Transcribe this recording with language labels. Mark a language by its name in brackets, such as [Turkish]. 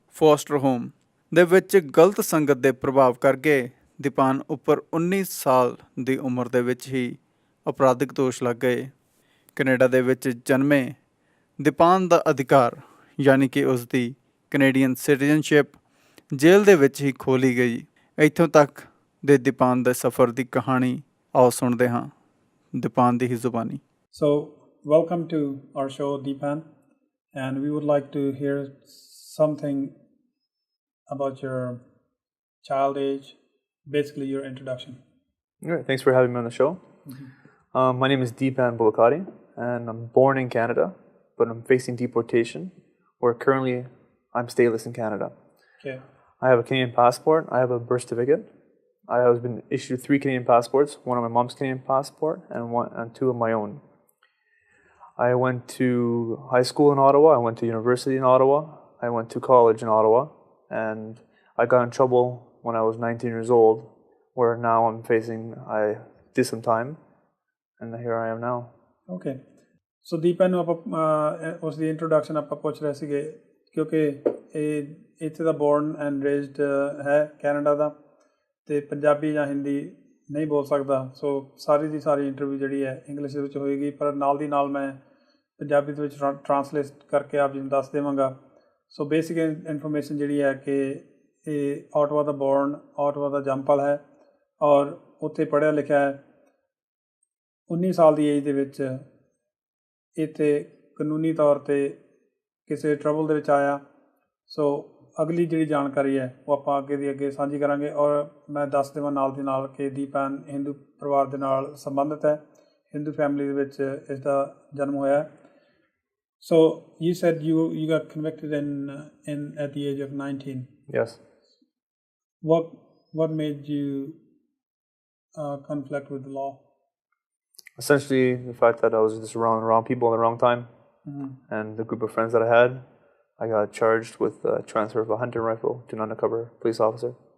[Punjabi] Foster home ਦੇ ਵਿੱਚ ਗਲਤ ਸੰਗਤ ਦੇ ਪ੍ਰਭਾਵ ਕਰਕੇ ਦੀਪਾਨ ਉੱਪਰ 19 ਸਾਲ ਦੀ ਉਮਰ ਦੇ ਵਿੱਚ ਹੀ ਅਪਰਾਧਿਕ ਦੋਸ਼ ਲੱਗ ਗਏ। ਕੈਨੇਡਾ ਦੇ ਵਿੱਚ ਜਨਮੇ ਦੀਪਾਨ ਦਾ ਅਧਿਕਾਰ ਯਾਨੀ ਕਿ ਉਸ ਦੀ ਕੈਨੇਡੀਅਨ ਸਿਟੀਜ਼ਨਸ਼ਿਪ ਜੇਲ੍ਹ ਦੇ ਵਿੱਚ ਹੀ ਖੋਲੀ ਗਈ। ਇੱਥੋਂ ਤੱਕ ਦੇ ਦੀਪਾਨ ਦੇ ਸਫ਼ਰ ਦੀ ਕਹਾਣੀ ਆਓ ਸੁਣਦੇ ਹਾਂ ਦੀਪਾਨ ਦੀ ਹੀ ਜ਼ੁਬਾਨੀ। [English] So, welcome to our show, Deepan, and we would like to hear something about your child age, basically your introduction. All right, thanks for having me on the show. My name is Deepan, and I'm born in Canada, but I'm facing deportation, where currently I'm stateless in Canada. Okay. I have a Canadian passport, I have a birth certificate. I have been issued 3 Canadian passports, one on my mom's Canadian passport and 2 of my own. I went to high school in Ottawa, I went to university in Ottawa, I went to college in Ottawa, and I got in trouble when I was 19 years old, where now I did some time, and here I am now. Okay. [Punjabi] So Deepan ਨੂੰ ਆਪਾਂ ਉਸ ਦੀ introduction ਆਪਾਂ ਪੁੱਛ ਰਹੇ ਸੀਗੇ ਕਿਉਂਕਿ ਇਹ ਇੱਥੇ ਦਾ ਬੋਰਨ ਐਂਡ ਰੇਜ਼ਡ ਹੈ ਕੈਨੇਡਾ ਦਾ ਅਤੇ ਪੰਜਾਬੀ ਜਾਂ ਹਿੰਦੀ ਨਹੀਂ ਬੋਲ ਸਕਦਾ, ਸੋ ਸਾਰੀ ਦੀ ਸਾਰੀ ਇੰਟਰਵਿਊ ਜਿਹੜੀ ਹੈ ਇੰਗਲਿਸ਼ ਦੇ ਵਿੱਚ ਹੋਏਗੀ, ਪਰ ਨਾਲ ਦੀ ਨਾਲ ਮੈਂ ਪੰਜਾਬੀ ਦੇ ਵਿੱਚ ਟਰਾਂਸਲੇਟ ਕਰਕੇ ਆਪ ਜੀ ਨੂੰ ਦੱਸ ਦੇਵਾਂਗਾ। ਸੋ ਬੇਸਿਕ ਇਨਫੋਰਮੇਸ਼ਨ ਜਿਹੜੀ ਹੈ ਕਿ ਇਹ ਓਟਵਾ ਦਾ ਬੋਰਨ, ਓਟਵਾ ਦਾ ਜੰਮਪਲ ਹੈ ਔਰ ਉੱਥੇ ਪੜ੍ਹਿਆ ਲਿਖਿਆ ਹੈ। 19 ਸਾਲ ਦੀ ਏਜ ਦੇ ਵਿੱਚ ਇੱਥੇ ਕਾਨੂੰਨੀ ਤੌਰ 'ਤੇ ਕਿਸੇ ਟਰਬਲ ਦੇ ਵਿੱਚ ਆਇਆ। ਸੋ ਅਗਲੀ ਜਿਹੜੀ ਜਾਣਕਾਰੀ ਹੈ ਉਹ ਆਪਾਂ ਅੱਗੇ ਦੀ ਅੱਗੇ ਸਾਂਝੀ ਕਰਾਂਗੇ। ਔਰ ਮੈਂ ਦੱਸ ਦੇਵਾਂ ਨਾਲ ਦੀ ਨਾਲ ਕਿ ਦੀਪਨ ਹਿੰਦੂ ਪਰਿਵਾਰ ਦੇ ਨਾਲ ਸੰਬੰਧਿਤ ਹੈ, ਹਿੰਦੂ ਫੈਮਿਲੀ ਦੇ ਵਿੱਚ ਇਸ ਦਾ ਜਨਮ ਹੋਇਆ। [English] So you said you got convicted in at the age of 19. Yes. What made you conflict with the law? Essentially, the fact that I was just around the wrong people at the wrong time, and the group of friends that I had, I got charged with transfer of a hunting rifle to an undercover police officer.